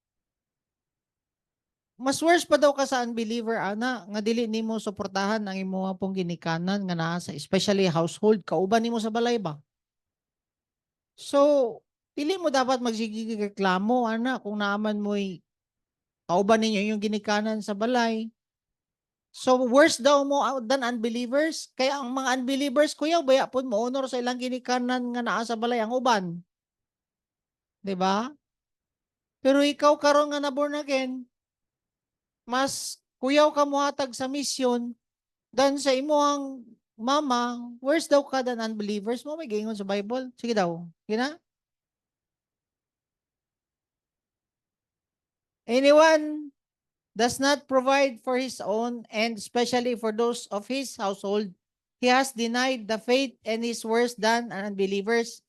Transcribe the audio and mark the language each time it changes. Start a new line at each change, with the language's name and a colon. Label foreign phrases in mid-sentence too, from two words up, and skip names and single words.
Cebuano: Mas worse pa daw ka sa unbeliever ana nga dili nimo suportahan ang imong pong ginikanan nga naa sa
English: especially household
Cebuano: kauban nimo sa balay ba. So, dili mo dapat magsigireklamo ana kung naaman mo'y kauban ninyo yung ginikanan sa balay. So, worse daw mo
English: than unbelievers.
Cebuano: Kaya ang mga unbelievers, kuya, baya po mo honor sa ilang ginikanan nga naa sa balay ang uban. Diba? Pero ikaw karon nga na
English: born again,
Cebuano: mas kuyaw ka muhatag sa mission than sa imuhang mama, worse daw ka
English: than unbelievers
Cebuano: mo. May gingon sa Bible. Sige daw. Gina?
English: Anyone does not provide for his own and especially for those of his household, he has denied the faith and is worse than unbelievers.